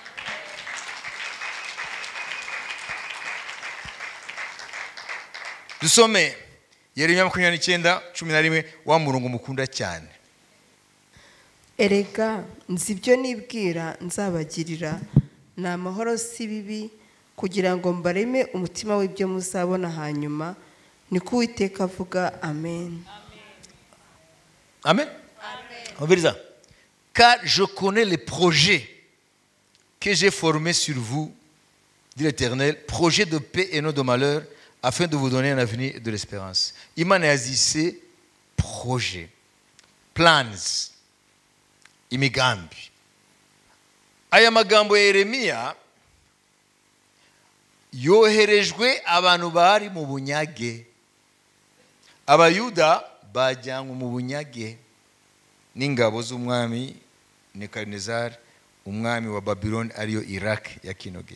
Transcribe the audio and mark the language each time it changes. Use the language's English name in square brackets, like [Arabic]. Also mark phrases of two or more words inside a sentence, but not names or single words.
[Kinyarwanda] Dusome Yeremiya 29:11, wa murongo mukunda cyane. Erega nzi ibyo nibwira nzabagirira, ni amahoro si bibi, kugira ngo mbareme umutima w'ibyo muzabona hanyuma, niko Uwiteka avuga. Amen. [French] Amen. On veut dire ça. Car je connais les projets que j'ai formés sur vous, dit l'Éternel, projets de paix et non de malheur, afin de vous donner un avenir et de l'espérance. [Kinyarwanda] Imana yazise projet, plans, imigambi. Aya magambo ya Yeremiya yoherejwe abantu bari mu bunyage. Abayuda bajyanywe mu bunyage n'ingabo z'umwami Nebukadinezari, umwami wa Babylon, ariyo Iraq ya kinoge.